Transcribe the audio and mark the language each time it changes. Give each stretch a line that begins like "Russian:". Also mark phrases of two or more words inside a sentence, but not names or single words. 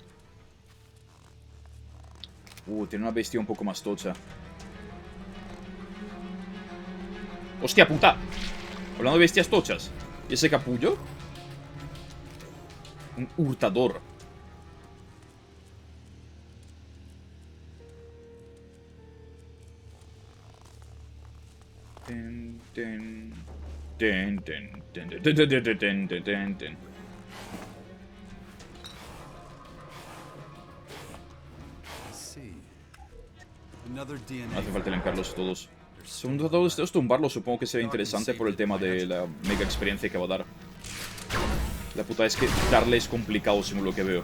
Spanish: Tiene una bestia un poco más tocha. ¡Hostia puta! Hablando de bestias tochas. ¿Y ese capullo? Un hurtador. Ten, ten, ten, ten, ten, ten, ten, ten, ten, ten, ten, ten. No hace falta limpiarlos todos. Segundo todos estos tumbarlos supongo que será interesante por el tema de la mega experiencia que va a dar. La puta es que darle es complicado según lo que veo.